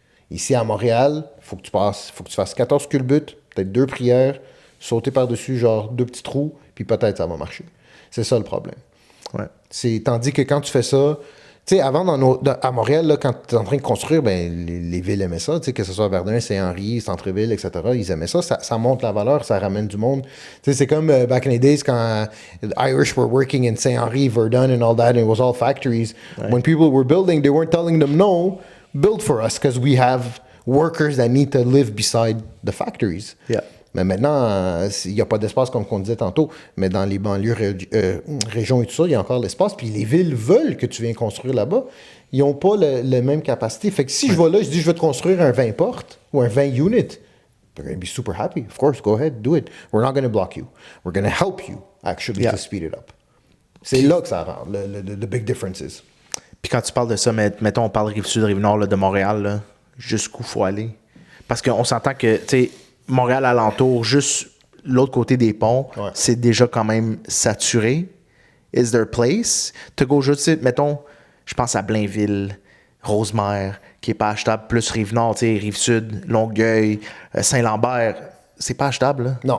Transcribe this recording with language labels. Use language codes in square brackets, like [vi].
[fr] Ici à Montréal, il faut que tu fasses 14 culbutes, peut-être 2 prières, sauter par-dessus, genre 2 petits trous, puis peut-être ça va marcher. C'est ça le problème. Ouais. Tandis que quand tu fais ça, tu sais, avant, à Montréal, là, quand tu es en train de construire, ben, les villes aimaient ça, que ce soit Verdun, Saint-Henri, Centre-Ville, etc., ils aimaient ça. Ça monte la valeur, ça ramène du monde. Tu sais, c'est comme [en] back in the days quand the Irish were working in Saint-Henri, Verdun and all that, and it was all factories. Right. When people were building, they weren't telling them, no, build for us, because we have workers that need to live beside the factories. Yeah. [fr] Mais maintenant, il n'y a pas d'espace comme on disait tantôt, mais dans les banlieues, régions et tout ça, il y a encore l'espace. Puis les villes veulent que tu viennes construire là-bas. Ils n'ont pas la même capacité. Fait que si je vais là, je dis je vais te construire un 20 portes ou un 20 unit, [en] they're going to be super happy. Of course, go ahead, do it. We're not going to block you. We're going to help you actually to speed it up. [fr] C'est là que ça rend [en] the big differences. [fr] Puis quand tu parles de ça, mettons, on parle Rive-Sud, Rive-Nord là, de Montréal, là, jusqu'où faut aller? Parce qu'on s'entend que, tu sais, Montréal alentour, juste l'autre côté des ponts, c'est déjà quand même saturé. [en] Is there a place to go [fr] juste, mettons, je pense à Blainville, Rosemère, qui n'est pas achetable, plus Rive-Nord, tu sais, Rive-Sud, Longueuil, Saint-Lambert, c'est pas achetable, là?